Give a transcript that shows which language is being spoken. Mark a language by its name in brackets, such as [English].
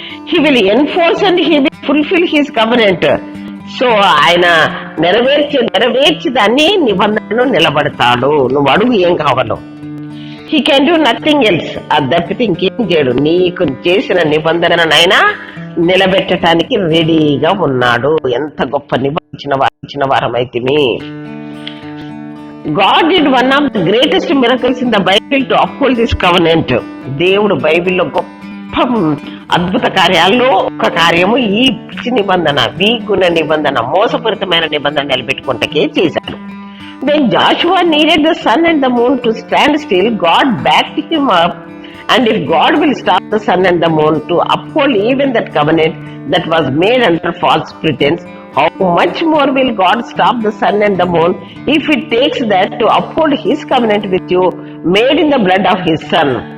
[English] He will enforce and he will fulfil his covenant. So [Telugu] ఆయన నెరవేర్చి దాన్ని నిబంధనను నిలబడతాడు. నువ్వు అడుగు ఏం కావాలో. [English] He can do nothing else. [Telugu] అది తప్పితే ఇంకేం చేయడు. నీకు చేసిన నిబంధననైనా నిలబెట్టడానికి రెడీగా ఉన్నాడు. ఎంత గొప్ప నిబంధన వారమైతే. [English] God did one of the greatest miracles in the Bible to uphold this covenant. [Telugu] దేవుడు బైబిల్లో గొప్ప అద్భుత కార్యాల్లో ఒక కార్యము ఈ పిచ్చి నిబంధన, వీగుణ నిబంధన, మోసపూరితమైన నిబంధన నిలబెట్టుకుంటకే చేశాడు. [English] When Joshua needed the sun and the moon to stand still, God backed him up. And if God will stop the sun and the moon to uphold even that covenant that was made under false pretense, how much more will God stop the sun and the moon if it takes that to uphold his covenant with you, made in the blood of his son?